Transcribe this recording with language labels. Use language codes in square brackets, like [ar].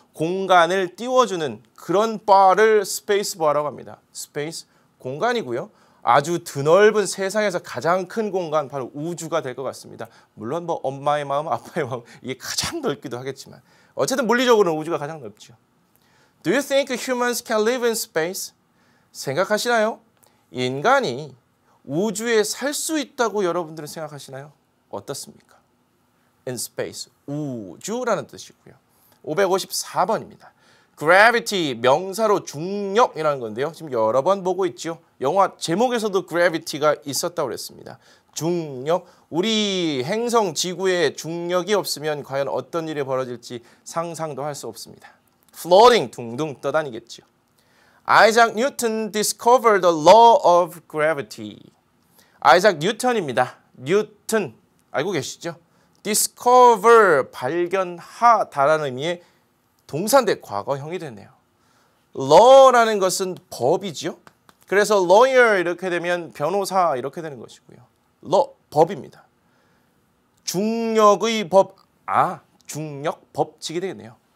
[ko] 공간을 띄워주는 그런 바를 스페이스 바라고 합니다. 스페이스 공간이고요. 아주 드넓은 세상에서 가장 큰 공간 바로 우주가 될 것 같습니다. 물론 뭐 엄마의 마음, 아빠의 마음 이게 가장 넓기도 하겠지만 어쨌든 물리적으로는 우주가 가장 넓죠. [en] Do you think humans can live in space? [ko] 생각하시나요? 인간이 우주에 살 수 있다고 여러분들은 생각하시나요? 어떻습니까? in space, 우주라는 뜻이고요. 554번입니다. gravity, 명사로 중력이라는 건데요. 지금 여러 번 보고 있죠. 영화 제목에서도 gravity가 있었다고 그랬습니다. 중력, 우리 행성 지구에 중력이 없으면 과연 어떤 일이 벌어질지 상상도 할 수 없습니다. floating, 둥둥 떠다니겠죠. [en] 아이작 뉴턴 discovered the law of gravity. [ko] 아이작 뉴턴입니다. 뉴턴, 알고 계시죠? discover, 발견하다라는 의미의 동사인데 과거형이 되네요. law라는 것은 법이죠. 그래서 lawyer 이렇게 되면 변호사 이렇게 되는 것이고요. law, 법입니다. 중력의 법, 중력 법칙이 되겠네요.